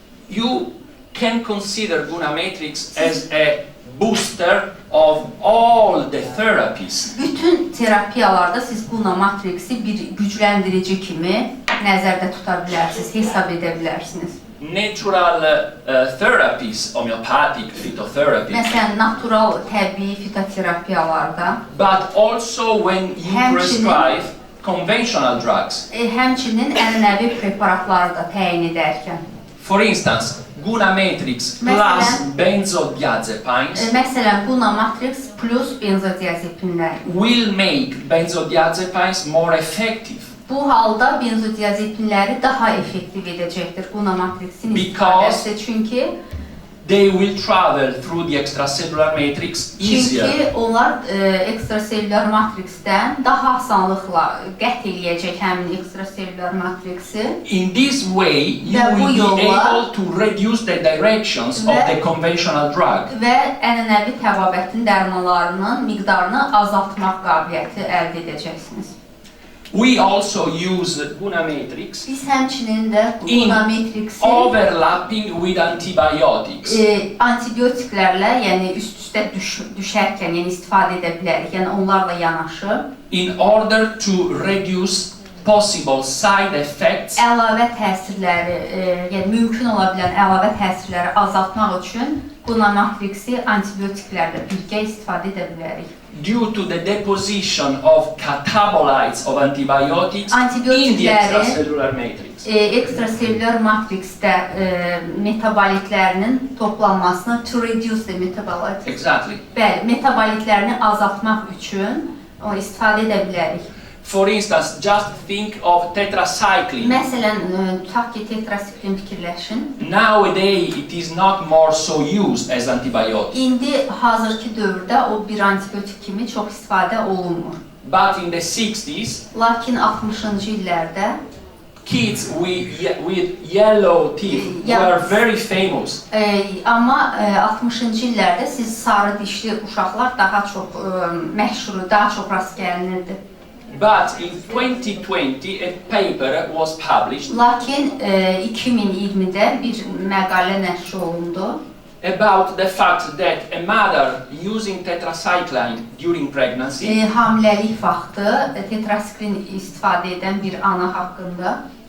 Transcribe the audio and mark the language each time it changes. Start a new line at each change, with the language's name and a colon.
English: You can consider Guna matrix as a booster of all the therapies.
Azerbaijani: Bütün terapiyalarda siz Guna matriksi bir gücləndirici kimi nəzərdə tuta bilərsiniz, hesab edə bilərsiniz.
English: Natural therapies, homeopathic, phytotherapy,
Azerbaijani: Məsələn, natural, təbii fitoterapiyalarda,
English: but also when you prescribe conventional drugs.
Azerbaijani: Həmçinin ənənəvi preparatları da təyin edərkən.
English: For instance, Guna matrix plus benzodiazepines
Azerbaijani: Məsələn, Guna matrix plus benzodiazepinlər.
English: will make benzodiazepines more effective.
Azerbaijani: Bu halda benzodiazepinləri daha effektiv edəcəkdir Guna matriksin istifadəsi. Çünki
English: they will travel through the extracellular matrix easier.
Azerbaijani: Çünki onlar ekstraselülər matriksdən daha asanlıqla qət eləyəcək həmin ekstraselülər matriksi.
English: In this way, you will be able to reduce the directions of the conventional drug.
Azerbaijani: Və ənənəvi təbabətin dərmanlarının miqdarını azaltmaq qabiliyyəti əldə edəcəksiniz.
English: We also use Guna matrix
Azerbaijani: Biz həmçinin də Guna matriksi
English: overlapping with antibiotics.
Azerbaijani: Antibiotiklərlə, yəni üst-üstə düşərkən, yəni istifadə edə bilərik, yəni onlarla yanaşı.
English: In order to reduce possible side effects
Azerbaijani: Əlavə təsirləri, yəni mümkün ola bilən əlavə təsirləri azaltmaq üçün Guna matriksi antibiotiklərlə birgə istifadə edə bilərik.
English: due to the deposition of catabolites of antibiotics in the extracellular matrix.
Azerbaijani: Ekstraselülər matriksdə metabolitlərinin toplanmasını
English: to reduce the metabolites. Exactly.
Azerbaijani: Bəli, metabolitlərini azaltmaq üçün o istifadə edə bilərik.
English: For instance, just think of tetracycline.
Azerbaijani: Məsələn, tutaq ki, tetrasiklin fikirləşin.
English: Nowadays, it is not more so used as antibiotic.
Azerbaijani: İndi hazırki dövrdə o bir antibiotik kimi çox istifadə olunmur.
English: But in the 60s,
Azerbaijani: Lakin 60-cı illərdə
English: kids with yellow teeth were very famous.
Azerbaijani: Amma 60-cı illərdə siz sarı dişli uşaqlar daha çox məşhur, daha çox rast gəlinirdi.
English: But in 2020 a paper was published
Azerbaijani: Lakin 2020-də bir məqalə nəşr olundu.
English: About the fact that a mother using tetracycline during pregnancy
Azerbaijani: Hamiləlik vaxtı tetrasikrin istifadə edən bir ana haqqında